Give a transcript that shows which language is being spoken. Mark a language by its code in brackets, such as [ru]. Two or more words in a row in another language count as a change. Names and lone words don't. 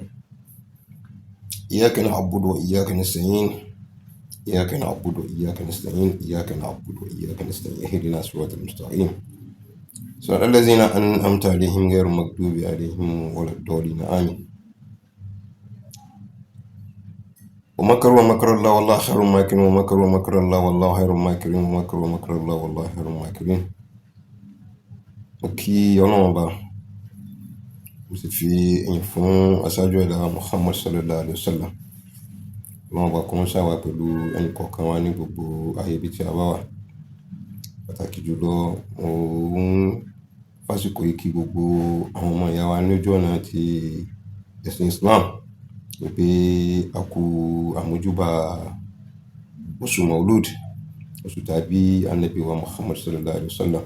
[ar] إياك نعبد وإياك نستعين إياك نعبد وإياك نستعين إياك نعبد وإياك نستعين اهدنا الصراط المستقيم صراط الذين أنعمت عليهم غير المغضوب عليهم ولا الضالين آمين. ومكر الله والله خير الماكرين ومكر الله والله خير الماكرين ومكر الله والله خير الماكرين. [yo] Mo kí Ọlọ́run Ọba, mo sì fi ìyìn fún aṣáájú ẹ̀dá Muhammad [ar] صلى الله عليه وسلم. [yo] Ọlọ́run Ọba kó máa ṣàwà pẹ̀lú ẹnì kọ̀ọ̀kan wa ní gbogbo ayé ibi tí a bá wà. Pàtàkì jùlọ mo ń fásitì yìí kí gbogbo àwọn ọmọ ìyá wa ní ojú ọ̀nà ti ẹ̀sìn Islam wípé a kú àmójúbà oṣù Maulud, oṣù tàbí Ànábì wa Muhammad [ar] صلى الله عليه وسلم.